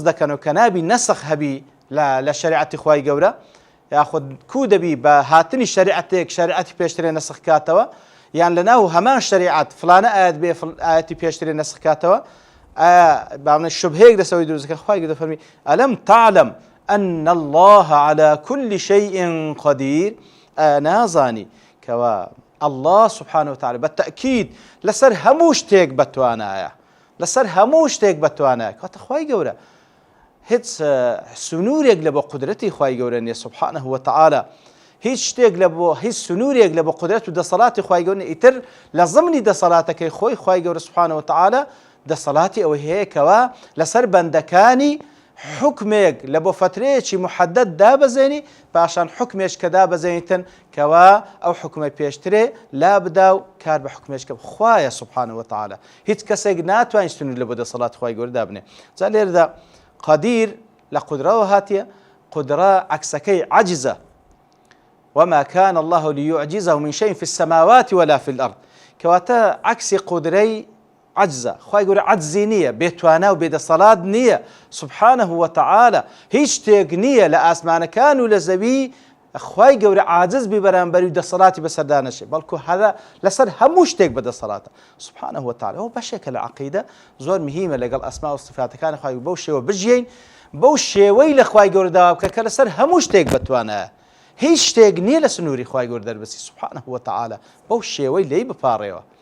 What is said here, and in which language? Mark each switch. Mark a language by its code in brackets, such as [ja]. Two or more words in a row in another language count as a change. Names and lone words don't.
[ckb] دەکەن و کە نابی نەسخ هەبی لە شەریعەتی خوای گەورە یاخود کو دەبی بە هاتنی شەریعەتی پێشترێ نەسخ کاتەوە یان لەناو هەمان شەریعەت فلانە ئاەت بێ ئاەتی پێشترێ نەسخ کاتەوە بابنە شوبهەیەک دەسەوەی دروستەکە خوای گەورە دەفەرمی [ar] ئەلەم تعلم أن الله على كل شيء قدير [ckb] نازانی کەوا [ar] الله سبحانه وتعالى [ckb] بالتأكيد لەسەر هەموو شتێک بەتوانایە کاتە خوای گەورە هیچ سنوورێک لە بۆ قودرەتی خوای گەورە نییە [ar] سبحانه وتعالى [ckb] هیچ شتێک هیچ سنوورێک لە بۆ قودرەت و دەسەڵاتی خوای گەورە ئیتر لە زمانی دەسەڵاتەکەی خۆی خوای گەورە [ar] سبحانه وتعالى [ckb] دەسەڵاتی ئەوەی هەیە کەوا لەسەر بەندەکانی حکمێک لە بۆ فترەیەکی محەدەد دابەزێنی پاشان حکمێش کە دابەزێنیتن کەوا ئەو حکمە پێشترێ لا بدا و کار بە حکمێش کە خوایە [ar] سبحانه وتعالى [ckb] هیچ کەسێک ناتوانێت سنوور لە بۆ دەسەڵاتی خوای گەورە دابنێ جا لێرەدا قدیر لە قودرەوە هاتیە قودرە عەکسەکەی عەجزە [ar] وما كان الله ليعجزه من شيء في السماوات ولا في الأرض [ckb] كواتا عكس قدري عجزة خوای گەورە عەجزی نییە بێتوانە و بێدەسەڵات نییە [ar] سبحانه وتعالى [ckb] هیچ شتێک نییە لە ئاسمانەکان و لە زەوی خوای گەورە عاجز بی بەرامبەری و دەسەڵاتی بەسەردا نەچێ بەڵکو هەرە لەسەر هەموو شتێک بەدەسەڵاتە [ar] سبحانه وتعالى [ckb] ئەوە بەشێکە لە عەقیدە زۆر مهمە لەگەڵ ئەسما و صفاتەکانی خوای بەو شێوە بژین بەو شێوەی لە خوای گەورە داوا بکە کە لەسەر هەموو شتێک بتوانایە هیچ شتێک نییە لە سنووری خوای گەورە دەربەسی [ar] سبحانه وتعالى [ckb] بەو شێوەی لێی بپاڕێەوە